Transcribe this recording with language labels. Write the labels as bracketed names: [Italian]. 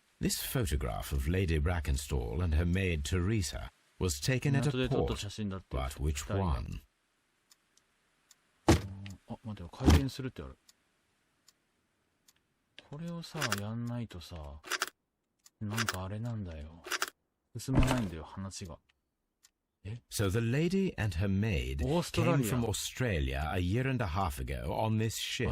[English] This photograph of Lady Brackenstall and her maid Teresa was taken at a port, but which one? [Japanese] あ、待てよ、回転するってある。これをさ、やんないとさ、なんかあれなんだよ。進まないんだよ、話が。 [English] So the lady and her maid came from Australia a year and a half ago on this ship.